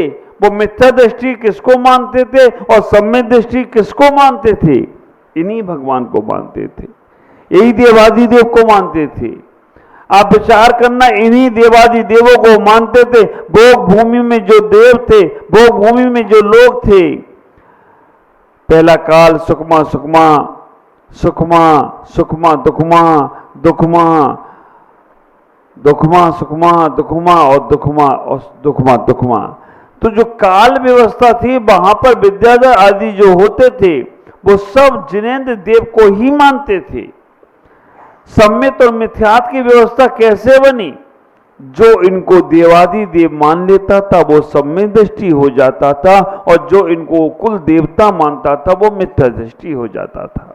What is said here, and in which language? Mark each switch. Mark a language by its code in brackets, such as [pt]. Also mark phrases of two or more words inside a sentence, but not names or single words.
[hi] वो मिथ्या दृष्टि किसको मानते थे और सम्यक दृष्टि किसको मानते थे? इन्हीं भगवान को मानते थे, यही देवादिदेव को मानते थे। आप विचार करना, इन्हीं देवादिदेवों को मानते थे। भोग भूमि में जो देव थे, भोग भूमि में जो लोग थे, पहला काल सुखमा सुखमा, सुखमा सुखमा दुखमा, दुखमा दुखमा सुखमा, दुखमा और दुखमा और दुखमा दुखमा। तो जो काल व्यवस्था थी, वहां पर विद्याधर आदि जो होते थे, वो सब जिनेंद्र देव को ही मानते थे। सम्यक और मिथ्यात्व की व्यवस्था कैसे बनी? जो इनको देवादि देव मान लेता था वो सम्यक दृष्टि हो जाता था, और जो इनको कुल देवता मानता था वो मिथ्या दृष्टि हो जाता था।